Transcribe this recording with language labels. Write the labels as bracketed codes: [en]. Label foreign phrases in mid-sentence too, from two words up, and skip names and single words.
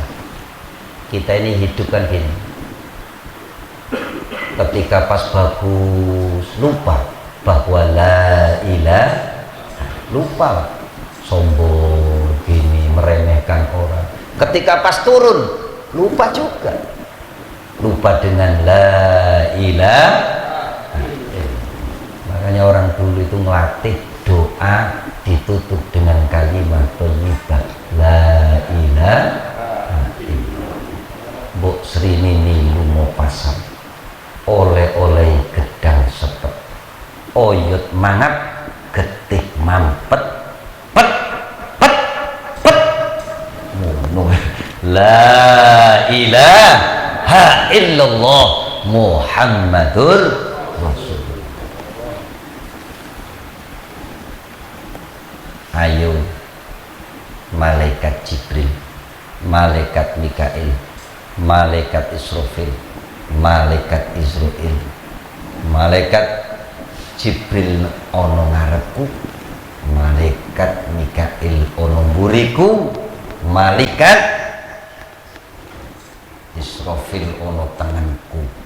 [id] Kita ini hidup kan gini, ketika pas bagus lupa bahwa [ar] لا إله, [id] lupa, sombong gini, meremehkan orang. Ketika pas turun lupa juga, lupa dengan [ar] لا إله. [id] Makanya orang dulu itu ngelatih doa ditutup dengan kalimat thayyibah [ar] لا إله. [jv] Mbok Srini lunga pasar oleh-oleh gedang sepet, oyot mangap getih mampet pet pet pet ngono. [ar] لا إله إلا الله محمد رسول الله. Ayo malaikat Jibril, malaikat Mikail, malaikat Israfil, malaikat Israil, malaikat Jibril ono ngarepku, malaikat Mikail ono mburiku, malaikat Israfil ono tanganku.